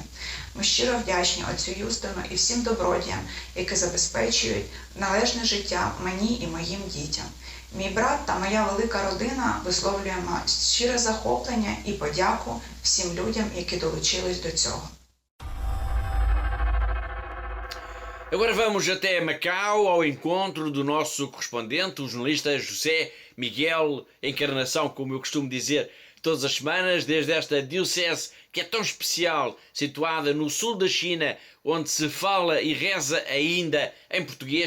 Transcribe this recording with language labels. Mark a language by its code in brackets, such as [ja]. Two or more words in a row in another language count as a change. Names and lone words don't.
[uk] Ми щиро вдячні отцю Юстину і всім добродіям, які забезпечують належне життя мені і моїм дітям. Мій брат та моя велика родина висловлюємо щире захоплення і подяку всім людям, які долучились до цього. [pt] Agora vamos até Macau ao encontro do nosso correspondente, o jornalista José Miguel Encarnação, como eu costumo dizer todas as semanas, desde esta diocese que é tão especial, situada no sul da China, onde se fala e reza ainda em português.